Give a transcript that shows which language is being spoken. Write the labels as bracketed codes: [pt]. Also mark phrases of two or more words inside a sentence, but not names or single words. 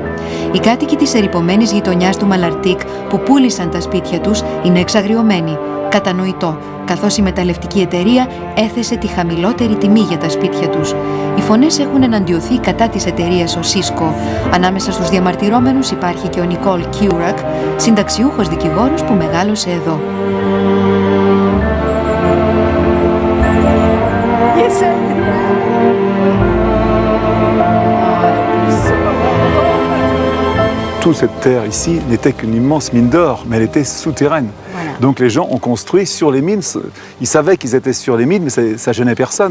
[el] Οι κάτοικοι της ερειπωμένης γειτονιάς του Μαλαρτίκ που πούλησαν τα σπίτια τους είναι εξαγριωμένοι. Κατανοητό, καθώς η μεταλλευτική εταιρεία έθεσε τη χαμηλότερη τιμή για τα σπίτια τους. Οι φωνές έχουν εναντιωθεί κατά της εταιρείας ο Σίσκο. Ανάμεσα στους διαμαρτυρόμενους υπάρχει και ο Νικόλ Κιούρακ, συνταξιούχος δικηγόρος που μεγάλωσε εδώ. [fr] Toute cette terre ici n'était qu'une immense mine d'or, mais elle était souterraine. Voilà. Donc les gens ont construit sur les mines. Ils savaient qu'ils étaient sur les mines, mais ça gênait personne.